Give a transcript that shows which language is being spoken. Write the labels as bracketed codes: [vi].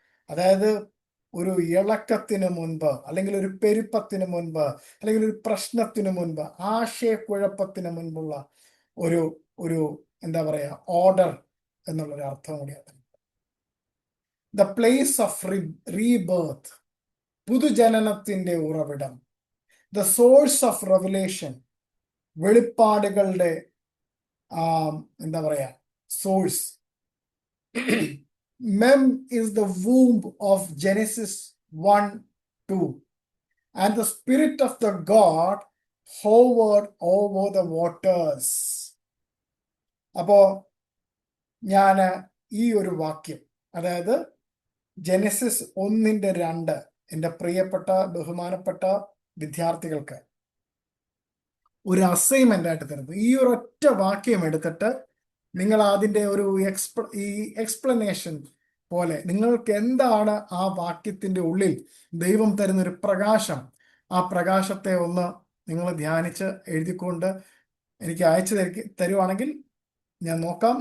[ml] അതായത് ഒരു ഇളക്കത്തിന് മുൻപ്, അല്ലെങ്കിൽ ഒരു പെരുപ്പത്തിന് മുൻപ്, അല്ലെങ്കിൽ ഒരു പ്രശ്നത്തിന് മുൻപ്, ആശയക്കുഴപ്പത്തിന് മുൻപുള്ള ഒരു ഒരു എന്താ പറയാ, ഓർഡർ എന്നുള്ളൊരു അർത്ഥം കൂടിയാണ്. [en] the place of rebirth, [ml] പുതുജനനത്തിന്റെ ഉറവിടം. [en] the source of revelation, [ml] വെളിപ്പാടുകളുടെ എന്താ പറയാ, [en] Source. Mem is the womb of Genesis 1:2, and the spirit of the God hovered over the waters. [ml] അപ്പോ ഞാൻ ഈ ഒരു വാക്യം, അതായത് ജെനസിസ് 1:2, എൻ്റെ പ്രിയപ്പെട്ട ബഹുമാനപ്പെട്ട വിദ്യാർത്ഥികൾക്ക് ഒരു അസൈൻമെന്റ് ആയിട്ട് തരുന്നു. ഈ ഒരു ഒറ്റ വാക്യം എടുത്തിട്ട് നിങ്ങൾ അതിൻ്റെ ഒരു എക്സ്പ്ലനേഷൻ പോലെ നിങ്ങൾക്ക് എന്താണ് ആ വാക്യത്തിൻ്റെ ഉള്ളിൽ ദൈവം തരുന്നൊരു പ്രകാശം, ആ പ്രകാശത്തെ ഒന്ന് നിങ്ങൾ ധ്യാനിച്ച് എഴുതിക്കൊണ്ട് എനിക്ക് അയച്ചു തരുവാണെങ്കിൽ ഞാൻ നോക്കാം.